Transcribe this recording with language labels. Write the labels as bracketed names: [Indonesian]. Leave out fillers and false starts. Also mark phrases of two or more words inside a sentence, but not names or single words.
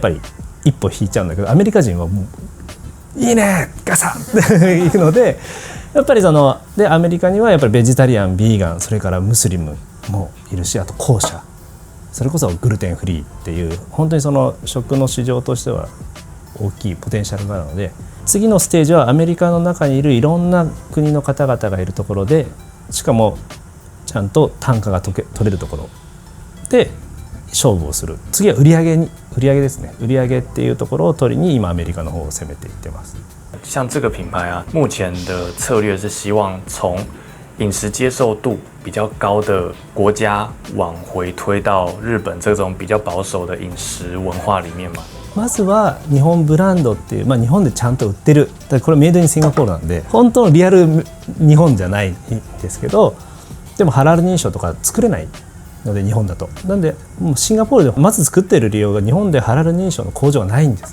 [Japanese] ぱり一歩引いちゃうんだけど、アメリカ人はもういいねガサッっていうので、やっぱりでアメリカにはやっぱりベジタリアン、ビーガン、それからムスリムもいるし、あと後者、それこそグルテンフリーっていう本当にその食の市場としては大きいポテンシャルがあるので、次のステージはアメリカの中にいるいろんな国の方々がいるところで、しかもちゃんと単価が取れるところで勝負をする。次は売上ですね。売上っていうところを取りに今アメリカの方を攻めていってます。 [Chinese] 像这个品牌啊，目前的策略是希望从饮食接受度比较高的国家往回推到日本这种比较保守的饮食文化里面嘛。 [Japanese] まずは日本ブランドっていう、日本でちゃんと売ってる、これメイドインシンガポールなんで本当のリアル日本じゃないんですけど、でもハラル認証とか作れないので日本だと、なんでもうシンガポールでまず作っている理由が日本でハラル認証の工場がないんです。